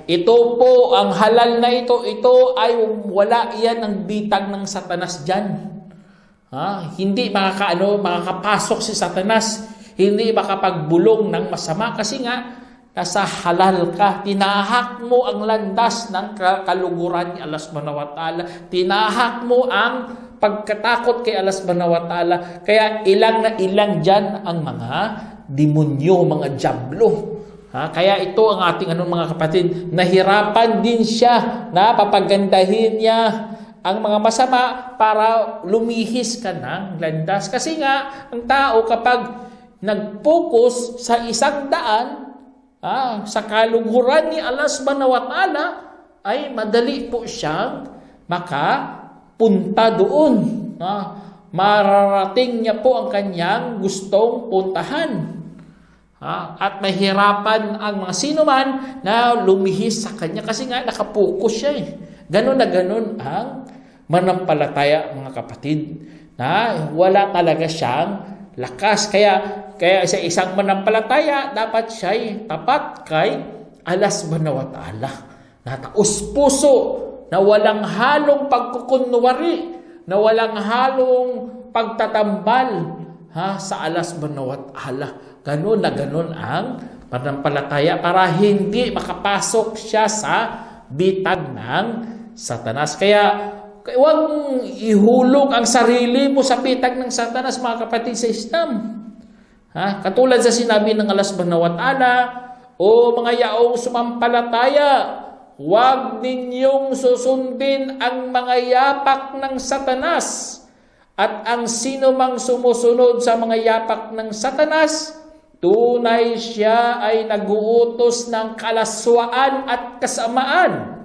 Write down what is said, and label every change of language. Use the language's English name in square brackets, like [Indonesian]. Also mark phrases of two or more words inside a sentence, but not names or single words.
[Filipino] Ito po, ang halal na ito ay wala iyan ang bitag ng Satanas dyan. Hindi makakapasok si Satanas, hindi makapagbulong ng masama kasi nga, nasa halal ka. Tinahak mo ang landas ng kaluguran ni Allah [Arabic] سبحانه وتعالى. [Filipino] Tinahak mo ang pagkatakot kay Allah [Arabic] سبحانه وتعالى. [Filipino] Kaya ilang na ilang dyan ang mga demonyo, mga dyablo. Kaya ito ang ating mga kapatid, nahirapan din siya na papagandahin niya ang mga masama para lumihis ka ng landas. Kasi nga, ang tao kapag nag-focus sa isang daan, sa kaluguran ni Allah [Arabic] سبحانه وتعالى, [Filipino] ay madali po siyang makapunta doon. Mararating niya po ang kanyang gustong puntahan. At mahirapan ang mga sinuman na lumihis sa kanya kasi nga nakapokus siya. Ganon na ganon ang manampalataya, mga kapatid, na wala talaga siyang lakas. Kaya sa isang manampalataya, dapat siya'y tapat kay Allah [Arabic] سبحانه وتعالى, [Filipino] na taos puso, na walang halong pagkukunwari, na walang halong pagtatambal sa Allah [Arabic] سبحانه وتعالى. [Filipino] Ganun na ganun ang pananampalataya para hindi makapasok siya sa bitag ng Satanas. Kaya huwag mong ihulog ang sarili mo sa bitag ng Satanas, mga kapatid sa Islam. Katulad sa sinabi ng Allah [Arabic] سبحانه وتعالى, [Filipino] o mga yaong sumampalataya, huwag ninyong susundin ang mga yapak ng Satanas. At ang sino mang sumusunod sa mga yapak ng Satanas, tunay siya ay nag-uutos ng kalaswaan at kasamaan.